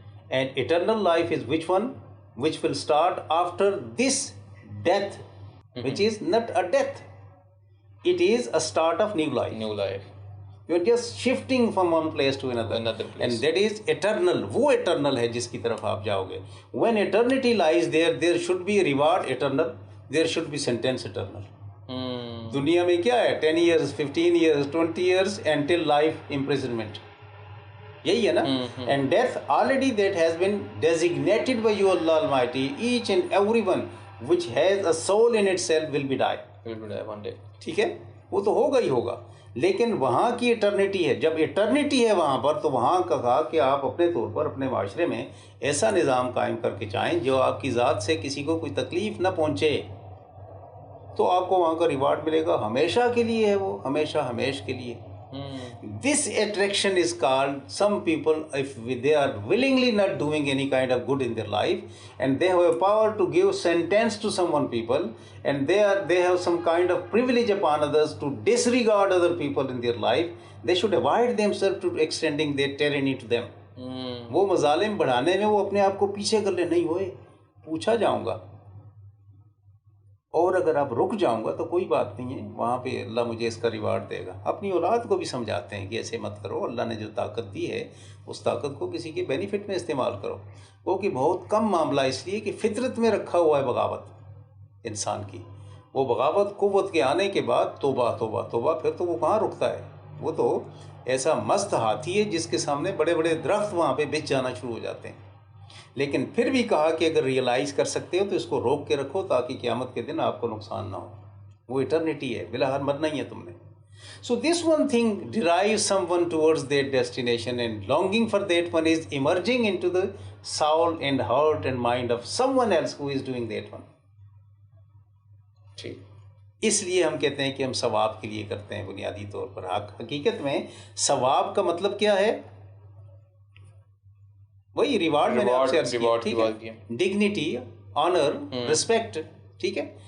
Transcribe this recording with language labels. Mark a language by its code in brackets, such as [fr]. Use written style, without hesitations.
[en] And eternal life is which one? Which will start after this death, which is not a death. It is a start of new life. You are just shifting from one place to another place. And that is eternal. [ur] وہ eternal ہے جس کی طرف آپ جاؤ گے. [en] When eternity lies there, there should be reward eternal. There should be sentence eternal. [ur] دنیا میں کیا ہے؟ [en] 10 years, 15 years, 20 years until life imprisonment. [ur] یہی ہے نا. [en] And death already that has been designated by you Allah Almighty. Each and every one which has a soul in itself will be die one day. [ur] ٹھیک ہے، وہ تو ہوگا ہی ہوگا. لیکن وہاں کی ایٹرنیٹی ہے. جب ایٹرنیٹی ہے وہاں پر تو وہاں کا کہا کہ آپ اپنے طور پر اپنے معاشرے میں ایسا نظام قائم کر کے چاہیں جو آپ کی ذات سے کسی کو کوئی تکلیف نہ پہنچے، تو آپ کو وہاں کا ریوارڈ ملے گا. ہمیشہ کے لیے ہے وہ، ہمیشہ ہمیش کے لیے. [en] This attraction is called, some people, if they are willingly not doing any kind of good in their life, and they have a power to give sentence to someone people, and they have some kind of privilege upon others to disregard other people in their life, they should avoid themselves to extending their tyranny to them. [ur] وہ مظالم بڑھانے میں وہ اپنے آپ کو پیچھے کر لے, نہیں ہوئے پوچھا جاؤں گا, اور اگر آپ رک جاؤں گا تو کوئی بات نہیں ہے, وہاں پہ اللہ مجھے اس کا ریوارڈ دے گا. اپنی اولاد کو بھی سمجھاتے ہیں کہ ایسے مت کرو, اللہ نے جو طاقت دی ہے اس طاقت کو کسی کے بینیفٹ میں استعمال کرو. وہ کہ بہت کم معاملہ اس لیے کہ فطرت میں رکھا ہوا ہے بغاوت انسان کی. وہ بغاوت قوت کے آنے کے بعد توبہ توبہ توبہ, پھر تو وہ کہاں رکتا ہے, وہ تو ایسا مست ہاتھی ہے جس کے سامنے بڑے بڑے درخت وہاں پہ بچ جانا شروع ہو جاتے ہیں. لیکن پھر بھی کہا کہ اگر ریئلائز کر سکتے ہو تو اس کو روک کے رکھو تاکہ قیامت کے دن آپ کو نقصان نہ ہو. وہ ایٹرنیٹی ہے, بالآخر مرنا ہی ہے تم نے. [en] So this one thing derives someone towards that destination, and longing for that one is emerging into the soul and heart and mind of someone else who is doing that one. [ur] ٹھیک, اس لیے ہم کہتے ہیں کہ ہم ثواب کے لیے کرتے ہیں بنیادی طور پر. حقیقت میں ثواب کا مطلب کیا ہے؟ وہی ریوارڈ میں نے آپ سے عرض کیا, ٹھیک ہے, ڈگنیٹی, آنر, رسپیکٹ, ٹھیک ہے.